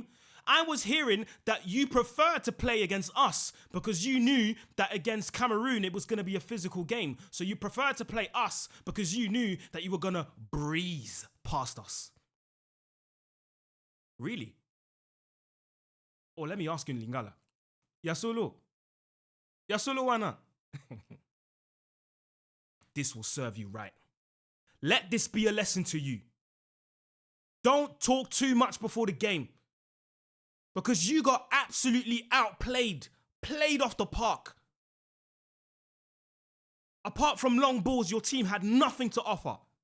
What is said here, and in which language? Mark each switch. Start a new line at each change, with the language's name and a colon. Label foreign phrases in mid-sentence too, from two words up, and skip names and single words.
English: I was hearing that you prefer to play against us because you knew that against Cameroon it was going to be a physical game. So you prefer to play us because you knew that you were going to breeze past us. Really? Or let me ask you in Lingala.
Lingala: Yasolo. Yasolo wana.
English: This will serve you right. Let this be a lesson to you. Don't talk too much before the game. Because you got absolutely outplayed. Played off the park. Apart from long balls, your team had nothing to offer.